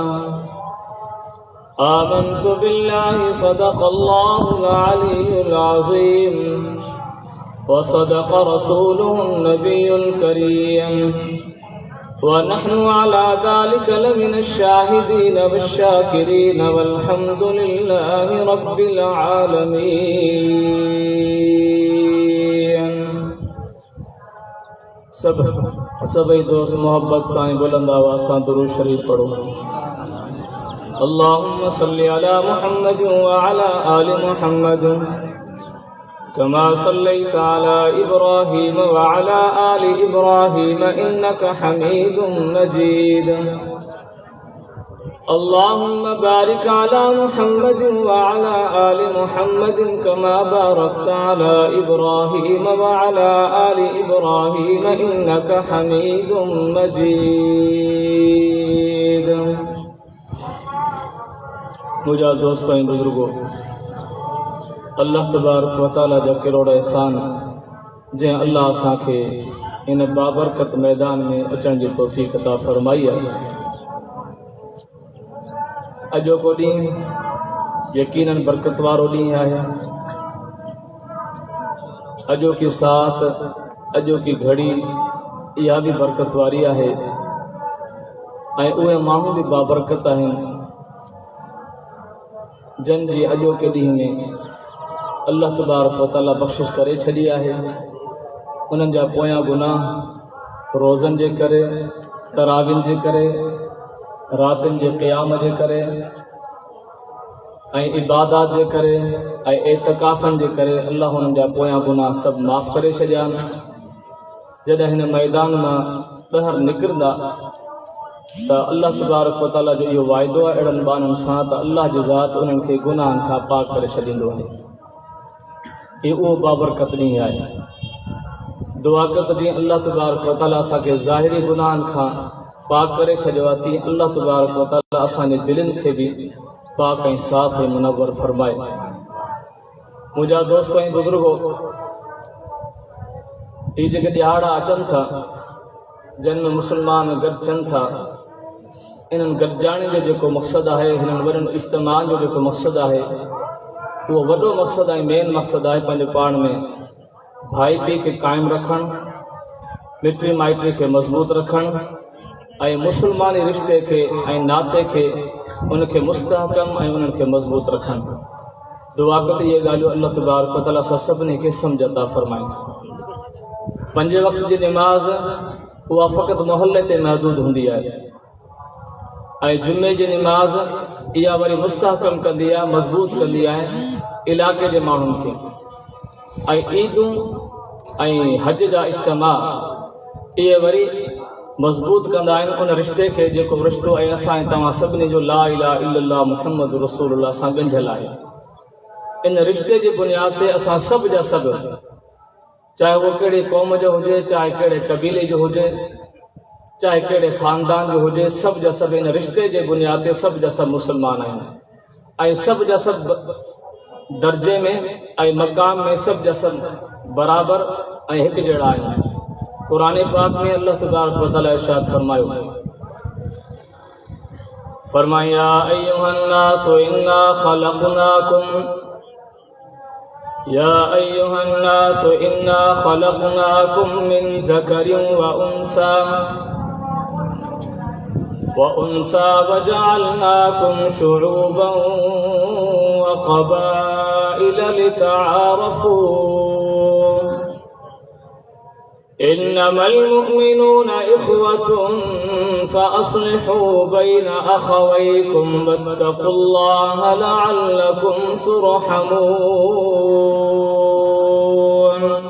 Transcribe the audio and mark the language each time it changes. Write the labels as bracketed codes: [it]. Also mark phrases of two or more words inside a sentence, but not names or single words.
[ar] آمنت بالله صدق الله العلي العظيم وصدق رسوله النبي الكريم ونحن على ذلك لمن الشاهدين والشاكرين والحمد لله رب العالمين [sd] सभी दोस्त मोहब्बत साईं बुलंद आवाज़ सां दुरूद शरीफ पढ़ो। [ar] اللهم صل على محمد وعلى آل محمد كما صليت على إبراهيم وعلى آل إبراهيم إنك حميد مجيد. اللهم بارك على محمد وعلى آل محمد كما باركت على إبراهيم وعلى آل إبراهيم إنك حميد مجيد. [sd] मुझा दोस्तों बुजुर्गो, [ar] الله تبارك وتعالى [sd] जा करोड़ एहसान जंहिं अल्लाह असांखे इन बाबरकत मैदान में अचण जी तौफ़ीक़ अता फरमाई आहे। अॼोको ॾींहुं यकीनन बरकत वारो ॾींहुं आहे। अॼोकी साथ अॼोकी घड़ी इहा बि बरकत वारी आहे ऐं उहे माण्हू बि बाबरकत आहिनि जन जी अॼोके ॾींहं में [ar] الله تبارك وتعالى [sd] बख़्शिश करे छॾी आहे। उन्हनि जा पोयां गुनाह रोज़नि जे करे, तराविन जे करे, रातिन जे क़याम जे करे ऐं इबादात जे करे ऐं एतिकाफ़नि जे करे अल्लाह हुननि जा पोयां गुनाह सभु माफ़ करे छॾिया आहिनि। जॾहिं हिन मैदान मां ॿाहिरि निकिरंदा त [ar] الله تبارك وتعالى [sd] जो इहो वाइदो आहे अहिड़नि ॿारनि सां त अल्लाह जी ज़ात उन्हनि खे गुनाहनि खां पाक करे छॾींदो आहे। इहो उहो बाबरकत ॾींहुं आहे। दुआ कयो त जीअं [ar] الله تبارك وتعالى [sd] असांखे ज़ाहिरी गुनाहनि खां पाक करे छॾियो आहे, तीअं [ar] الله تبارك وتعالى [sd] असांजे दिलनि खे बि पाक ऐं साफ़ ऐं मुनव्वर फरमाए। मुंहिंजा दोस्त ऐं बुज़ुर्गो, ही जेके ॾियारा अचनि था जिन में मुस्लमान गॾु थियनि था, इन्हनि गॾिजाणी जो जेको मक़सदु आहे, हिननि वॾनि इज्तिमाअनि जो जेको मक़सदु आहे, उहो वॾो मक़सदु ऐं मेन मक़सदु आहे पंहिंजे पाण में भाई पी खे क़ाइमु रखणु, मिटी माइटी खे मज़बूत रखणु ऐं [ur] मुसलमानी रिश्ते के नाते के उनके मुस्तहकम उनके मजबूत रखन। [sd] दुआ कर ये ॻाल्हियूं [ar] الله تبارك وتعالى [sd] सभिनी खे सम्झ अता फरमाए। पंजे वक्त की नमाज उहा फ़क़त मोहल्ले ते महदूद होंदी है। ऐं जुमे जी निमाज़ इहा वरी मुस्तहकम कंदी आहे, मज़बूत कंदी आहे इलाइक़े जे माण्हुनि खे। ऐं ईदूं ऐं हज जा इज्तिमा इहे वरी मज़बूत कंदा आहिनि उन रिश्ते खे जेको रिश्तो ऐं असां ऐं तव्हां सभिनी जो [ar] لا إله إلا الله محمد رسول الله [sd] सां ॻंढियल आहे। इन रिश्ते जी बुनियाद ते असां सभु जा सभु, चाहे उहो कहिड़ी क़ौम जो हुजे, चाहे कहिड़े क़बीले जो हुजे, चाहे कहिड़े ख़ानदान जो हुजे, सभु जा सभु इन रिश्ते जे बुनियाद ते सभु जा सभु मुस्लमान आहिनि ऐं सभु जा सभु दर्जे में ऐं मक़ाम में सभु जा सभु बराबरि ऐं हिकु जहिड़ा आहिनि। क़ुरान पाक में [ar] الله تبارك وتعالى [sd] इरशाद फरमायो, [ar] फरमाया أيها الناس إنا خلقناكم يا أيها الناس إنا خلقناكم من ذكر و أنثى وجعلناكم شعوبا وقبائل لتعارفوا إنما المؤمنون إخوة فأصلحوا بين أخويكم واتقوا الله لعلكم ترحمون.